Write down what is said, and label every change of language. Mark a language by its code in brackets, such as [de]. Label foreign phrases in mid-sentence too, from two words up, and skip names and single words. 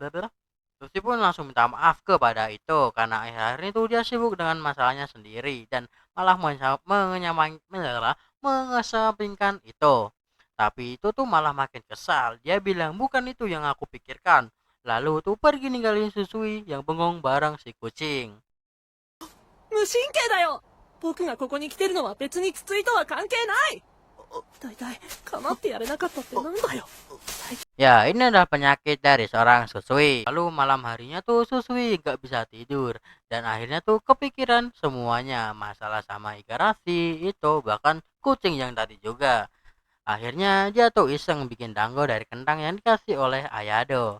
[id] Susui pun langsung minta maaf kepada itu karena akhir-akhir ini tuh dia sibuk dengan masalahnya sendiri dan malah mengesampingkan itu. Tapi itu tuh malah makin kesal. Dia bilang bukan itu yang aku pikirkan. Lalu tuh pergi ninggalin Susui yang bengong bareng si kucing. [ja] 無神経だよ。僕がここに来てるのは別に筒井とは関係ない。だいたい構ってやれなかったってなんだよ。 [id] Ya, ini adalah penyakit dari seorang Susui. Lalu malam harinya tuh Susui gak bisa tidur dan akhirnya tuh kepikiran semuanya, masalah sama Igarashi itu, bahkan kucing yang tadi juga. Akhirnya dia tuh iseng bikin dango dari kentang yang dikasih oleh Ayado.